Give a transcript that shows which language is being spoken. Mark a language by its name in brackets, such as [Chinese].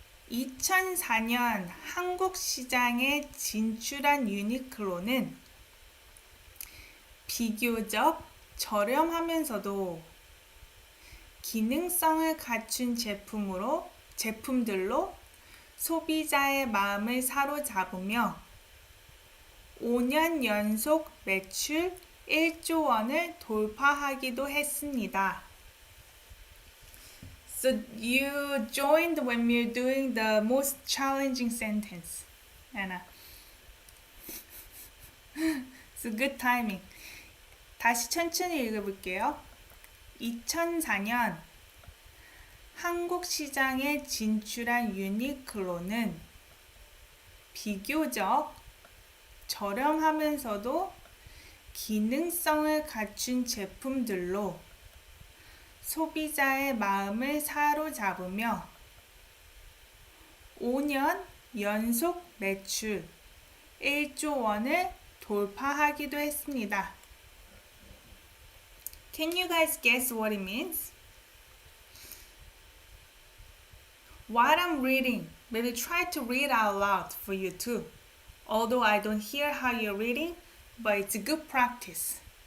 [Korean] 2004년 한국 시장에 진출한 유니클로는 비교적 저렴하면서도 기능성을 갖춘 제품들로 소비자의 마음을 사로잡으며 5년 연속 매출 1조 원을 돌파하기도 했습니다. [English] So you joined when we're doing the most challenging sentence, Anna. So good timing. [Korean] 다시 천천히 읽어볼게요. 2004년 한국 시장에 진출한 유니클로는 비교적 저렴하면서도 기능성을 갖춘 제품들로 소비자의 마음을 사로잡으며 5년 연속 매출 1조 원을 돌파하기도 했습니다. [English] Can you guys guess what it means? While I'm reading, maybe try to read out loud for you too. Although I don't hear how you're reading, but it's a good practice.